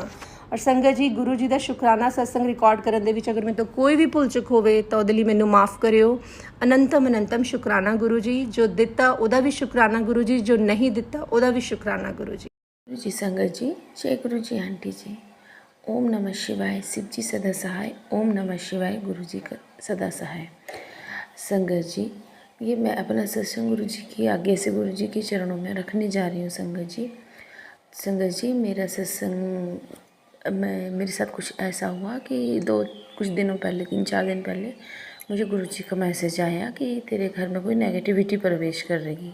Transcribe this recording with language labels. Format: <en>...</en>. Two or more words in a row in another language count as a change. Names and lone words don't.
<pa>ਔਰ ਸੰਗਤ ਜੀ ਗੁਰੂ ਜੀ ਦਾ ਸ਼ੁਕਰਾਨਾ ਸਤਸੰਗ ਰਿਕਾਰਡ ਕਰਨ ਦੇ ਵਿੱਚ ਅਗਰ ਮੇਰੇ ਤੋਂ ਕੋਈ ਵੀ ਭੁੱਲ ਚੁੱਕ ਹੋਵੇ ਤਾਂ ਉਹਦੇ ਲਈ ਮੈਨੂੰ ਮਾਫ ਕਰਿਓ। ਅਨੰਤਮ ਸ਼ੁਕਰਾਨਾ ਗੁਰੂ ਜੀ। ਜੋ ਦਿੱਤਾ ਉਹਦਾ ਵੀ ਸ਼ੁਕਰਾਨਾ ਗੁਰੂ ਜੀ, ਜੋ ਨਹੀਂ ਦਿੱਤਾ ਉਹਦਾ ਵੀ ਸ਼ੁਕਰਾਨਾ ਗੁਰੂ ਜੀ।</pa> <hi>गुरु जी संगत जी, जय गुरु जी आंटी जी। ओम नमः शिवाय, शिव जी सदा सहाय। ओम नमः शिवाय, गुरु जी का सदा सहाय। संगत जी ये मैं अपना सत्संग गुरु जी की आगे से गुरु जी के चरणों में रखने जा रही हूँ। संगत जी मेरा सत्संग मेरे साथ कुछ ऐसा हुआ कि कुछ दिनों पहले 3-4 दिन पहले मुझे गुरु जी का मैसेज आया कि तेरे घर में कोई नेगेटिविटी प्रवेश कर रही।</hi>